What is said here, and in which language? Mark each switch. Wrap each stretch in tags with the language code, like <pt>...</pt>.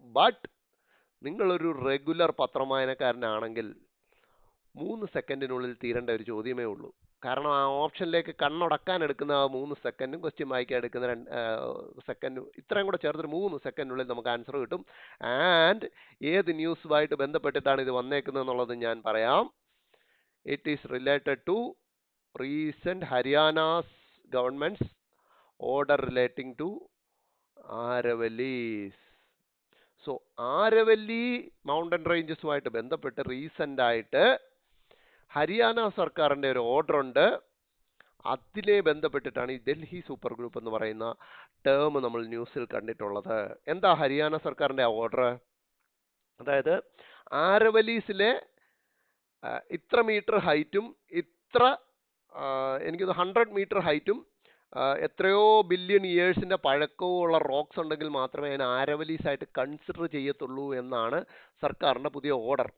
<ml>But നിങ്ങളൊരു regular പത്രവായനക്കാരനാണെങ്കിൽ 3 സെക്കൻഡിനുള്ളിൽ തീരേണ്ട ഒരു ചോദ്യമേ ഉള്ളൂ. കാരണം ആ ഓപ്ഷനിലേക്ക് കണ്ണടക്കാൻ എടുക്കുന്ന 3 സെക്കൻഡും ക്വസ്റ്റ്യൻ വായിക്കാൻ എടുക്കുന്ന 2 സെക്കൻഡും ഇത്രയും കൂടെ ചേർത്തിട്ട് 3 സെക്കൻഡിനുള്ളിൽ നമുക്ക് ആൻസർ കിട്ടും. ആൻഡ് ഏത് ന്യൂസുമായിട്ട് ബന്ധപ്പെട്ടിട്ടാണ് ഇത് വന്നേക്കുന്നത് എന്നുള്ളത് ഞാൻ പറയാം.</ml> <en>It is related to recent Haryana's government's order relating to Aravallis.</en> <ml>So Aravalli mountain rangesുമായിട്ട് ബന്ധപ്പെട്ട് റീസെന്റ് ആയിട്ട് ഹരിയാന സർക്കാരിന്റെ ഒരു ഓർഡർ ഉണ്ട്. അതിനെ ബന്ധപ്പെട്ടിട്ടാണ് ഈ ഡൽഹി സൂപ്പർ ഗ്രൂപ്പ് എന്ന് പറയുന്ന ടേം നമ്മൾ ന്യൂസിൽ കണ്ടിട്ടുള്ളത്. എന്താ ഹരിയാന സർക്കാരിന്റെ ഓർഡർ? അതായത് ആരവലീസിലെ ഇത്ര മീറ്റർ ഹൈറ്റും ഇത്ര എനിക്ക് 100 മീറ്റർ ഹൈറ്റും എത്രയോ ബില്യൺ ഇയേഴ്സിന്റെ പഴക്കവും ഉള്ള റോക്സ് ഉണ്ടെങ്കിൽ മാത്രമേ അതിനെ ആരവലീസ് ആയിട്ട് കൺസിഡർ ചെയ്യത്തുള്ളൂ എന്നാണ് സർക്കാരിന്റെ പുതിയ ഓർഡർ.</ml>